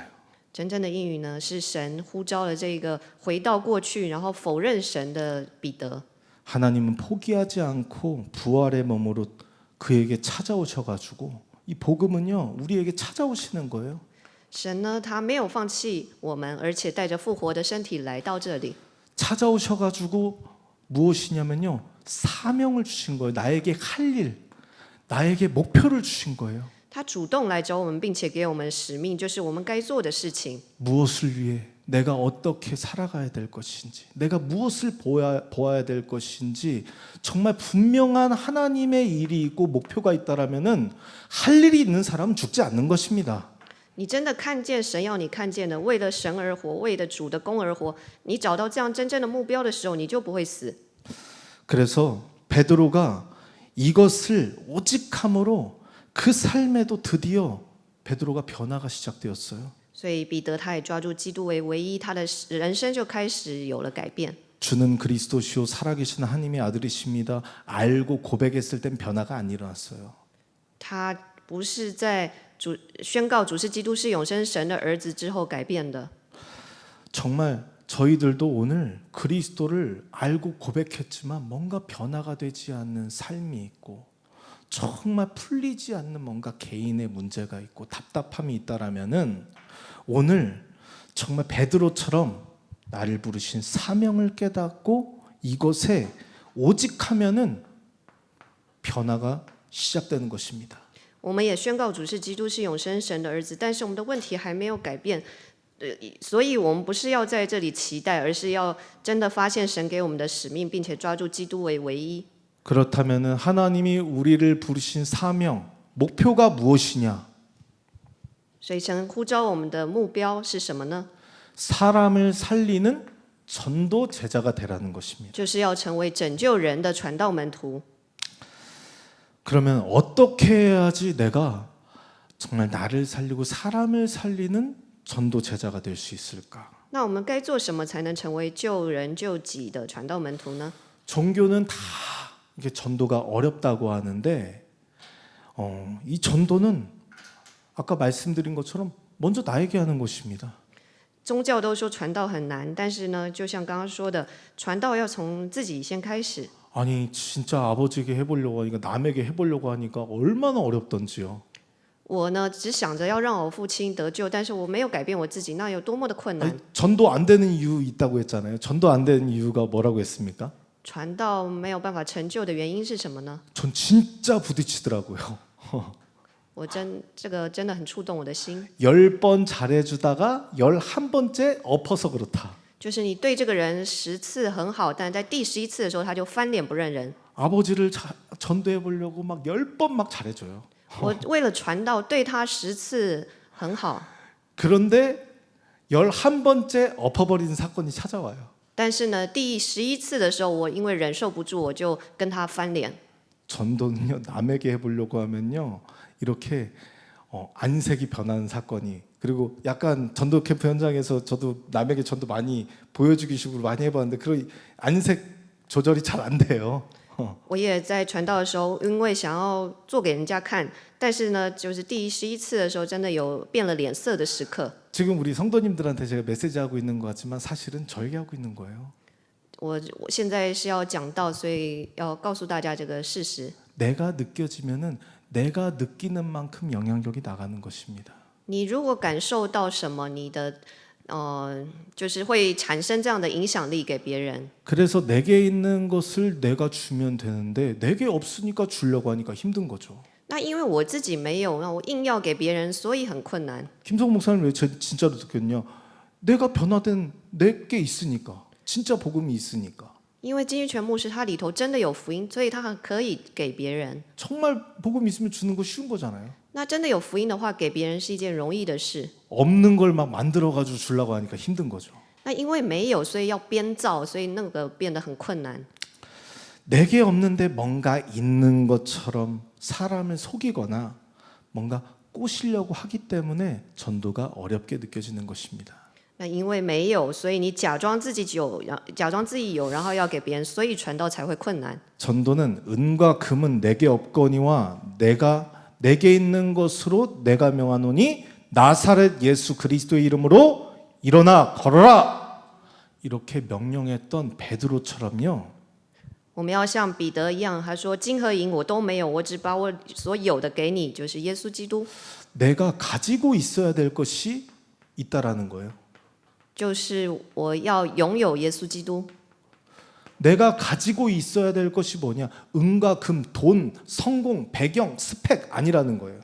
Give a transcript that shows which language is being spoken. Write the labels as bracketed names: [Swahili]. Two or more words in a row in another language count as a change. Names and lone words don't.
[Chinese] 真正的应允呢，是神呼召了这个回到过去，然后否认神的彼得。 [Korean] 하나님은 포기하지 않고 부활의 몸으로 그에게 찾아오셔가지고 이 복음은요 우리에게 찾아오시는 거예요. [Chinese] 神呢，他没有放弃我们，而且带着复活的身体来到这里。 [Korean] 찾아오셔가지고 무엇이냐면요 사명을 주신 거예요. 나에게 할 일, 나에게 목표를 주신 거예요. [Chinese] 他主动来找我们，并且给我们使命，就是我们该做的事情。 [Korean] 무엇을 위해 내가 어떻게 살아가야 될 것인지, 내가 무엇을 보아야 될 것인지 정말 분명한 하나님의 일이 있고 목표가 있다라면은 할 일이 있는 사람은 죽지 않는 것입니다. [Chinese] 你真的看见神要你看见的，为了神而活，为了主的功而活。你找到这样真正的目标的时候，你就不会死。 [Korean] 그래서 베드로가 이것을 오직함으로 그 삶에도 드디어 베드로가 변화가 시작되었어요. [Chinese] 所以彼得他也抓住基督为唯一，他的人生就开始有了改变。 [Korean] 주는 그리스도시요 살아계신 하나님의 아들이십니다. 알고 고백했을 땐 변화가 안 일어났어요. [Chinese] 他不是在宣告主是基督是永生神的儿子之后改变的。 [Korean] 정말 저희들도 오늘 그리스도를 알고 고백했지만 뭔가 변화가 되지 않는 삶이 있고 정말 풀리지 않는 뭔가 개인의 문제가 있고 답답함이 있다라면은 오늘 정말 베드로처럼 나를 부르신 사명을 깨닫고 이것에 오직하면은 변화가 시작되는 것입니다. [Chinese] 我们也宣告主是基督是永生神的儿子，但是我们的问题还没有改变。所以我们不是要在这里期待，而是要真的发现神给我们的使命，并且抓住基督为唯一。 [Korean] 그렇다면은 하나님이 우리를 부르신 사명, 목표가 무엇이냐? [Chinese] 所以神呼召我们的目标是什么呢？ [Korean] 사람을 살리는 전도 제자가 되라는 것입니다. [Chinese] 就是要成为拯救人的传道门徒。 [Korean] 그러면 어떻게 해야지 내가 정말 나를 살리고 사람을 살리는 전도 제자가 될 수 있을까? [Chinese] 那我们该做什么才能成为救人救己的传道门徒呢？ [Korean] 종교는 다 이게 전도가 어렵다고 하는데 이 전도는 아까 말씀드린 것처럼 먼저 나에게 하는 것입니다. [Chinese] 宗教都说传道很难，但是呢，就像刚刚说的，传道要从自己先开始。 [Korean] 아니 진짜 아버지에게 해보려고 하니까 남에게 해보려고 하니까 얼마나 어렵던지요. [Chinese] 我呢，只想着要让我父亲得救，但是我没有改变我自己，那有多么的困难。 [Korean] 아니, 전도 안 되는 이유 있다고 했잖아요. 전도 안 되는 이유가 뭐라고 했습니까? [Chinese] 传道没有办法成就的原因是什么呢？ [Korean] 전 진짜 부딪히더라고요. [Chinese] 这个真的很触动我的心。 [Korean] 10번 잘해주다가 11번째 엎어서 그렇다. [Chinese] 就是你对这个人10次很好，但在第11次的时候他就翻脸不认人。 [Korean] 아버지를 전도해 보려고 막 10번 막 잘해줘요. [Chinese] 我为了传道对他10次很好， [Korean] 그런데 11번째 엎어버리는 사건이 찾아와요. [Chinese] 但是呢，第11次的时候，我因为忍受不住，我就跟他翻脸。 [Korean] 전도는요 남에게 해보려고 하면요 이렇게 안색이 변하는 사건이 그리고 약간 전도 캠프 현장에서 저도 남에게 전도 많이 보여주기 식으로 많이 해봤는데 그런 안색 조절이 잘 안 돼요. [Chinese] 我也在传道的时候，因为想要做给人家看，但是呢，就是第11次的时候，真的有变了脸色的时刻。 [Korean] 지금 우리 성도님들한테 제가 메시지 하고 있는 것 같지만 사실은 저에게 하고 있는 거예요. [Chinese] 我现在是要讲道，所以要告诉大家这个事实。 [Korean] 내가 느껴지면은 내가 느끼는 만큼 영향력이 나가는 것입니다. [Chinese] 你如果感受到什么，你的就是会产生这样的影响力给别人。 [Korean] 그래서 내게 있는 것을 내가 주면 되는데 내게 없으니까 주려고 하니까 힘든 거죠. [Chinese] 那因为我自己没有，那我硬要给别人，所以很困难。 [Korean] 김성 목사님 왜 진짜로 느꼈냐? 내가 변화된 내게 있으니까 진짜 복음이 있으니까 [Chinese] 因为金玉泉牧师他里头真的有福音，所以他很可以给别人。 [Korean] 정말 복음 있으면 주는 거 쉬운 거잖아요. [Chinese] 那真的有福音的话，给别人是一件容易的事。 [Korean] 없는 걸 막 만들어 가지고 주려고 하니까 힘든 거죠. [Chinese] 那因为没有，所以要编造，所以那个变得很困难。 [Korean] 내게 없는데 뭔가 있는 것처럼 사람을 속이거나 뭔가 꼬시려고 하기 때문에 전도가 어렵게 느껴지는 것입니다. [Chinese] 那因为没有，所以你假装自己有，假装自己有，然后要给别人，所以传道才会困难。 [Korean] 전도는 은과 금은 내게 없거니와 내게 있는 것으로 내가 명하노니 나사렛 예수 그리스도의 이름으로 일어나 걸어라 이렇게 명령했던 베드로처럼요. [Chinese] 我们要像彼得一样，他说：“金和银我都没有，我只把我所有的给你，就是耶稣基督。 [Korean] 내가 가지고 있어야 될 것이 있다라는 거예요. [Chinese] 就是我要拥有耶稣基督。 [Korean] 내가 가지고 있어야 될 것이 뭐냐? 은과 금, 돈, 성공, 배경, 스펙 아니라는 거예요.